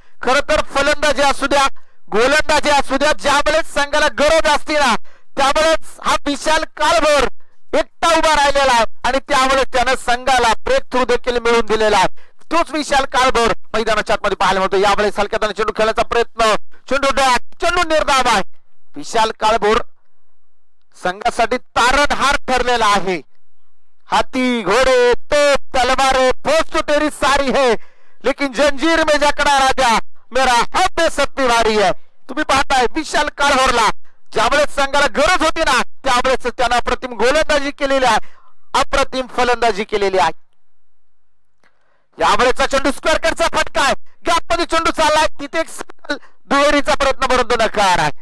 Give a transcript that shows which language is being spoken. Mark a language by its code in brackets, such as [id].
[mr] खर तर फलंदाजी असू द्या, गोलंदाजी असू द्या, ज्यावेळेस संघाला गरज असते ना त्यावेळेस हा विशाल काळभोर एकटा उभा राहिलेला आहे आणि त्यावेळेस त्यानं संघाला ब्रेक थ्रू देखील मिळवून दिलेला आहे. तोच विशाल काळभोर मैदानाच्या आतमध्ये पाहायला मिळतो. यावेळेस हलक्यात चेंडू खेळण्याचा प्रयत्न, चेंडू डॉट, चेंडू निर्धाव आहे. विशाल काळभोर संघासाठी तारणहार ठरलेला आहे. [hi] हाथी घोड़े तोप तलवारें फौज तो तेरी सारी है, लेकिन जंजीर में जकड़ा राजा मेरा हब बेसत्ती वारी है. [mr] तुम्ही पाहताय विशाल काळभोरला ज्यावेळेस संघाला गरज होती ना त्यावेळेस त्यानं अप्रतिम गोलंदाजी केलेली आहे, अप्रतिम फलंदाजी केलेली आहे. यावेळेचा चेंडू स्क्वेअर कटचा फटका आहे, गॅप मध्ये चेंडू चाललाय, तिथे एक दुहेरीचा प्रयत्न परंतु नकार आहे.